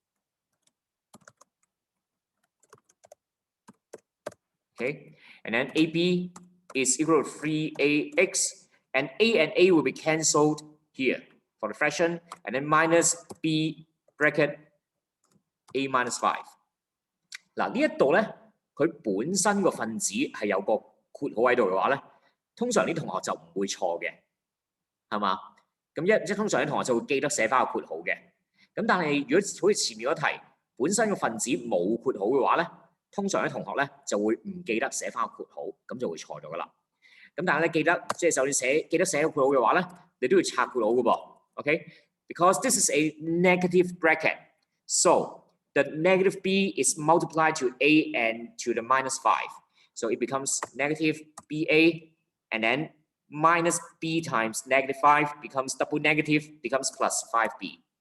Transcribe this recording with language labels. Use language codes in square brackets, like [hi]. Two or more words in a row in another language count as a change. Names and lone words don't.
[en] Okay, and then AB is equal to 3ax, and A will be cancelled here for the fraction, and then minus B bracket A minus 5. [yue] 嗱呢一度咧，佢本身個分子係有個括號喺度嘅話咧，通常啲同學就唔會錯嘅，係嘛？咁即係通常啲同學就會記得寫翻個括號嘅。咁但係如果好似前面嗰題本身個分子冇括號嘅話咧，通常啲同學咧就會唔記得寫翻個括號，咁就會錯咗噶啦。咁但係咧記得即係就算記得寫個括號嘅話咧，你都要拆括號嘅噃。 [en] OK，because this is a negative bracket, so the negative b is multiplied to a and to the minus 5, so it becomes negative ba, and then minus b times negative 5 becomes double negative, becomes plus 5b.